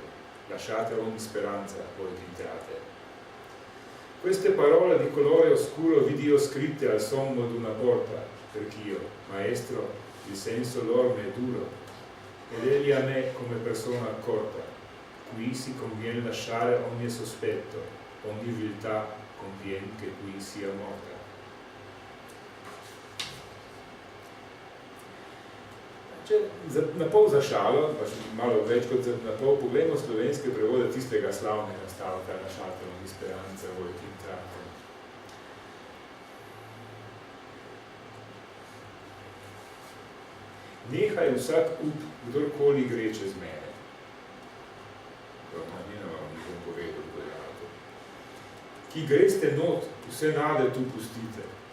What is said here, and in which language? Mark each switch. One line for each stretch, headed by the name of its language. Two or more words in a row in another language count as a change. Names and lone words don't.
Italian: Lasciate ogni speranza, voi pintate. Queste parole di colore oscuro vidi scritte al sommo d'una porta, perch'io, maestro, il senso lor m'è duro, ed egli a me come persona accorta. Qui si conviene lasciare ogni sospetto, ogni viltà conviene che qui sia morta.
Slovenian: Če na pol za šalo, pa še malo več kot na pol, pogledamo slovenske prevode tistega slavnega stavka
Italian: Lasciate ogni speranza, voi pintate.
Slovenian: Nehaj vsak up, kdorkoli gre čez mene. Bom povedal, ki greste not, vse nade tu pustite.